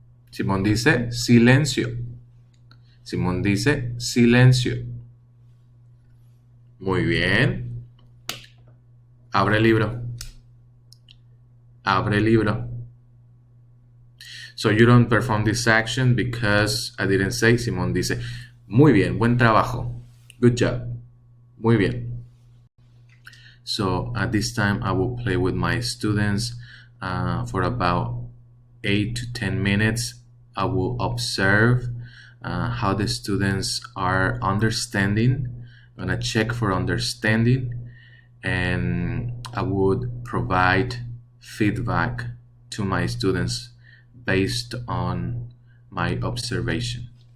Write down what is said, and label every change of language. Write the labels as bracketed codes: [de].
[es] Simón dice, silencio. Simón dice, silencio. Muy bien. Abre el libro. Abre el libro. [en] So you don't perform this action because I didn't say. [es] Simón dice, muy bien, buen trabajo. [en] Good job. [es] Muy bien. [en] So at this time, I will play with my students for about 8 to 10 minutes. I will observe how the students are understanding. I'm gonna check for understanding, and I would provide feedback to my students based on my observation.